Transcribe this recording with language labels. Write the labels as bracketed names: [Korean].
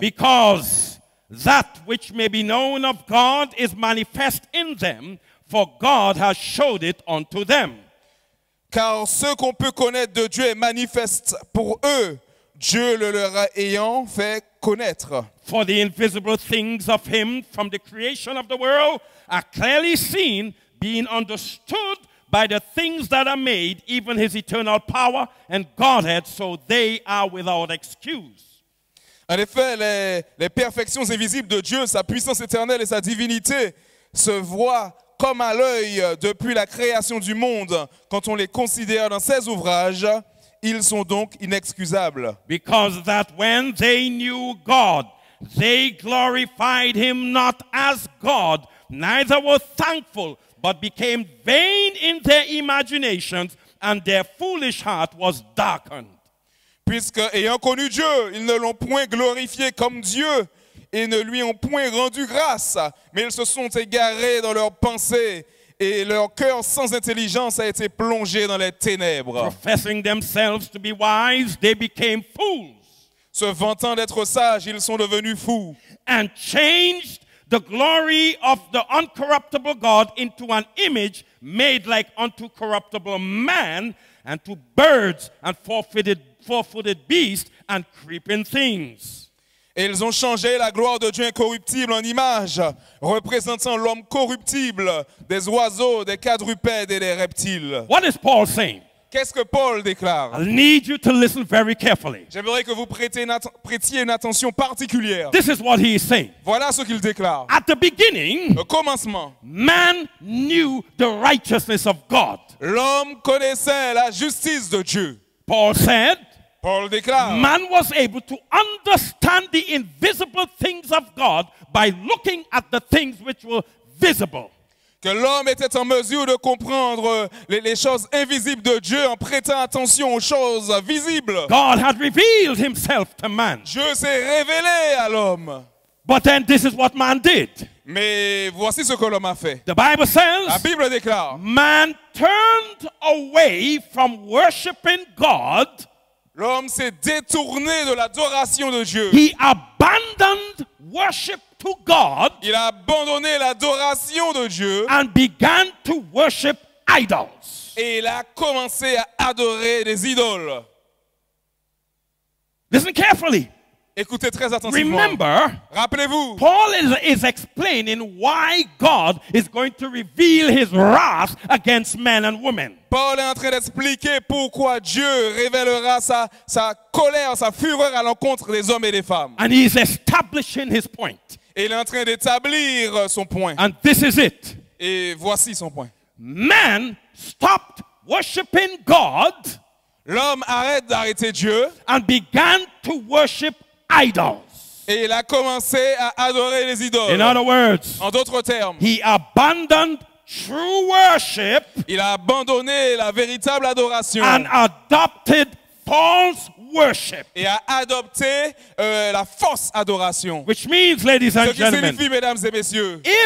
[English] Because that which may be known of God is manifest in them, for God has showed it unto them. [French] Car ce qu'on peut connaître de Dieu est manifeste pour eux, Dieu le leur ayant fait connaître. [English] For the invisible things of him from the creation of the world are clearly seen, being understood by the things that are made, even his eternal power and Godhead, so they are without excuse. [French] En effet, les perfections invisibles de Dieu, sa puissance éternelle et sa divinité se voient comme à l'œil depuis la création du monde. Quand on les considère dans ses ouvrages, ils sont donc inexcusables. [English] Because that when they knew God, they glorified him not as God, neither were thankful, but became vain in their imaginations, and their foolish heart was darkened. [French] Puisque, ayant connu Dieu, ils ne l'ont point glorifié comme Dieu et ne lui ont point rendu grâce, mais ils se sont égarés dans leurs pensées et leur cœur sans intelligence a été plongé dans les ténèbres. [English] Professing themselves to be wise, they became fools, [French] Se vantant d'être sages, ils sont devenus fous [English] and changed the glory of the uncorruptible God into an image made like unto corruptible man, and to birds and four-footed beasts and creeping things. [French] Et ils ont changé la gloire de Dieu incorruptible en image, représentant l'homme corruptible, des oiseaux, des quadrupèdes et des reptiles. [English] What is Paul saying? [French] Qu'est-ce que Paul déclare? [English] I need you to listen very carefully. [French] J'aimerais que vous prêtiez une attention particulière. [English] This is what he is saying. [French] Voilà ce qu'il déclare. [English] At the beginning, [French] Au commencement, [English] man knew the righteousness of God. [French] l'homme connaissait la justice de Dieu. [English] Paul said, [French] Paul déclare, [English] man was able to understand the invisible things of God by looking at the things which were visible. [French] que l'homme était en mesure de comprendre les choses invisibles de Dieu en prêtant attention aux choses visibles. [English] God had revealed himself to man. [French] Dieu s'est révélé à l'homme. [English] But then this is what man did. [French] Mais voici ce que l'homme a fait. [English] The Bible [French] La [English] says, [French] Bible déclare, [English] man turned away from worshiping God. [French] l'homme s'est détourné de l'adoration de Dieu. [English] He abandoned worship to God [French] Il a abandonné l'adoration de Dieu [English] and began to worship idols. [French] et il a commencé à adorer des idoles. [English] Listen carefully. [French] Écoutez très attentivement. [English] Remember, [French] Rappelez-vous, [English] Paul is explaining why God is going to reveal his wrath against men and women. [French] Paul est en train d'expliquer pourquoi Dieu révélera sa colère, sa fureur à l'encontre des hommes et des femmes. [English] And he's establishing his point. [French] Et il est en train d'établir son point. [English] And this is it. [French] Et voici son point. [English] Man stopped worshiping God [French] L'homme arrête d'arrêter Dieu [English] and began to worship idols. [French] et il a commencé à adorer les idoles. [English] In other words, [French] En d'autres termes, [English] he abandoned true worship [French] il a abandonné la véritable adoration [English] and adopted false worship. [French] et a adopté la fausse adoration. [English] Which means, ladies [French] Ce [English] and [French] qui [English] gentlemen, [French] signifie, mesdames et messieurs,